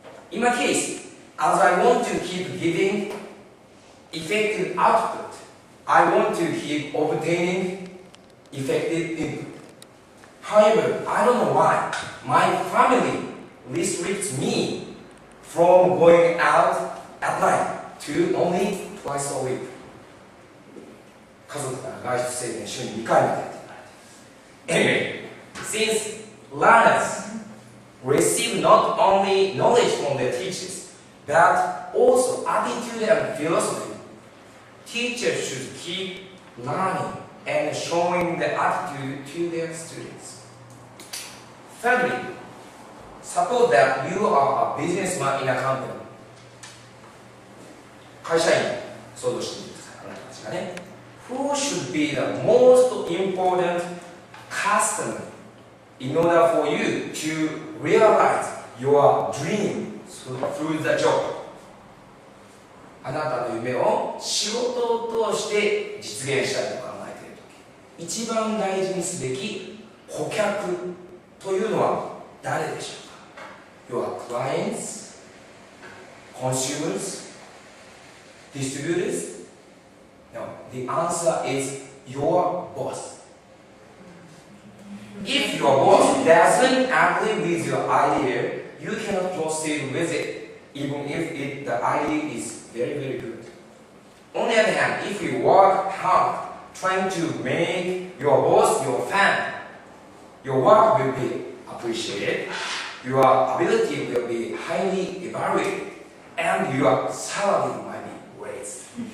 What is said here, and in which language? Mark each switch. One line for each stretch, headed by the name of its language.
English: In my case, as I want to keep giving effective output, I want to keep obtaining effective input. However, I don't know why my family restricts me from going out at night to only twice a week.
Japanese: 家族から外出制限週に2回までって言われています。
English: Anyway, since learners receive not only knowledge from their teachers, but also attitude and philosophy. Teachers should keep learning and showing the attitude to their students. Thirdly, suppose that you are a businessman in a company.
Japanese: 会社員、想像してみてください。あなたたちがね。
English: Who should be the most important customer in order for you to realize your dream through the job?
Japanese: あなたの夢を仕事を通して実現したいと考えているとき、一番大事にすべき顧客というのは誰でしょうか？
English: Your clients, consumers, distributors? No, the answer is your boss. If your boss doesn't agree with your idea, you cannot proceed with it, even if the idea is very, very good. On the other hand, if you work hard trying to make your boss your fan, your work will be appreciated, your ability will be highly evaluated, and your salary might be raised.